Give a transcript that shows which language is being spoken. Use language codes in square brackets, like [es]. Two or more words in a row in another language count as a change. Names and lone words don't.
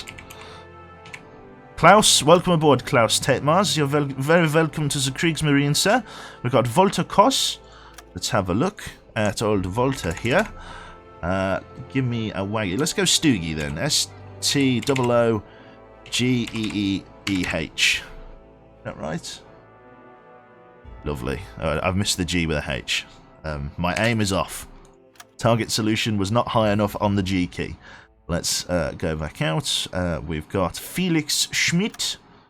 [en] Klaus, welcome aboard, Klaus Tetmars. You're very welcome to the Kriegsmarine, sir. We've got Volta Kos. Let's have a look at old Volta here. Give me a wagon. Let's go Stoogie then. S-T-O-O-G-E-E-E-H. Is that right? Lovely. I've missed the G with a H. My aim is off. Target solution was not high enough on the G key. Let's go back out. We've got Felix Schmidt.